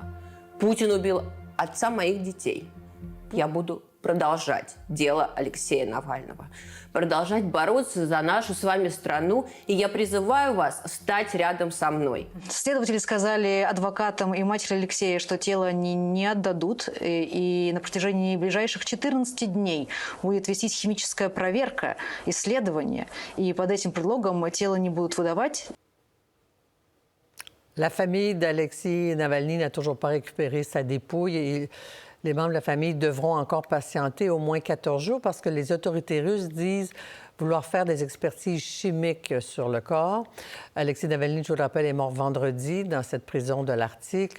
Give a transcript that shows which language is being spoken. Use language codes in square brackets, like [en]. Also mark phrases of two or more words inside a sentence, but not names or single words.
[ru] Путин убил отца моих детей. Я буду продолжать дело Алексея Навального, продолжать бороться за нашу с вами страну, и я призываю вас стать рядом со мной. Следователи сказали адвокатам и матери Алексея, что тело они не отдадут, и на протяжении ближайших 14 дней будет вестись химическая проверка, исследование, и под этим предлогом тело не будут выдавать. [fr] La famille d'Alexis Navalny n'a toujours pas récupéré sa dépouille et les membres de la famille devront encore patienter au moins 14 jours parce que les autorités russes disent vouloir faire des expertises chimiques sur le corps. Alexis Navalny, je vous le rappelle, est mort vendredi dans cette prison de l'Arctique.